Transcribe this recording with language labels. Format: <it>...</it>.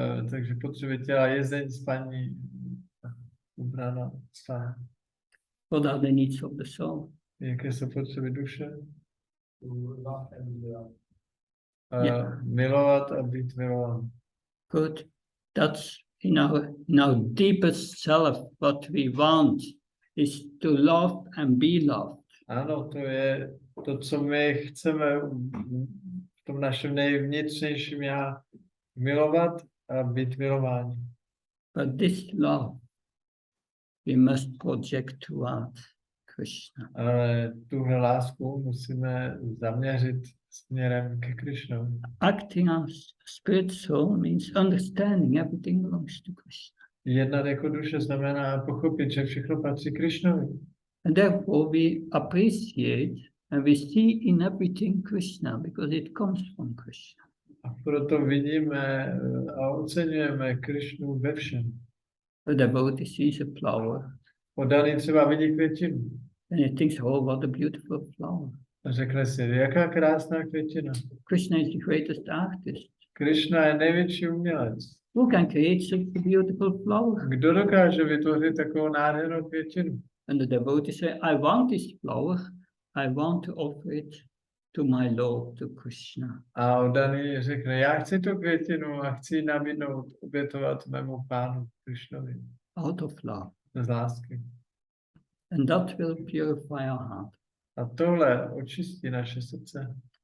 <cs>Takže potřeby těla, jezení, spaní, ubrana, spání.</cs> <en>What are the needs of the soul?</en> <cs>Jaké jsou potřeby duše?</cs> <en>To love and love.</en> <cs>Milovat a být milován.</cs> <en>Good. That's in our deepest self, what we want is to love and be loved.</en> <cs>Ano, to je to, co my chceme v tom našem nejvnitřnějším já milovat a být milováni.</cs> <en>But this love we must project toward Krishna.</en> <cs>Ale tuhle lásku musíme zaměřit směrem ke Krišnovi.</cs> <en>Acting as spirit soul means understanding everything belongs to Krishna.</en> <cs>Jednat jako duše znamená pochopit, že všechno patří Krišnovi.</cs> <en>And therefore we appreciate and we see in everything Krishna because it comes from Krishna.</en> <cs>A proto vidíme a oceňujeme Krišnu ve všem.</cs> <en>A devotee sees a flower</en> <cs>Oddaný třeba vidí květinu</cs> <en>and he thinks, oh, what a beautiful flower.</en> <cs>a řekne si, jaká krásná květina.</cs> <en>Krishna is the greatest artist.</en> <cs>Krišna je největší umělec.</cs> <en>Who can create such a beautiful flower?</en> <cs>Kdo dokáže vytvořit takovou nádhernou květinu?</cs> <en>And the devotee say, I want this flower. I want to offer it to my Lord, to Krishna.</en> <cs>A oddaný řekne, já chci tu květinu a chci ji nabídnout, obětovat mému pánu Krišnovi</cs> <en>Out of love.</en> <cs>z lásky.</cs> <en>And that will purify our heart.</en> <cs>A tohle očistí naše srdce.</cs>